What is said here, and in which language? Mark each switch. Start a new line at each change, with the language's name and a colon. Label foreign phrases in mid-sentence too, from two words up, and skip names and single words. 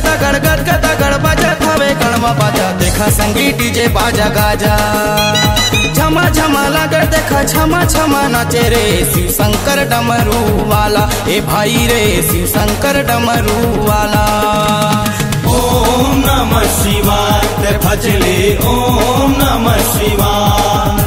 Chhattisgarhi: गदगदा गड़ बाजा थामे गड़वा बाजा देखा संगी डीजे बाजा गाजा। झमा झमा लागे देखा छमा छमा नाचे रे शिव शंकर डमरू वाला। ए भाई रे शिव शंकर डमरू वाला।
Sanskrit: ओम नमः शिवाय
Chhattisgarhi: ते भजले
Sanskrit: ओम नमः शिवाय।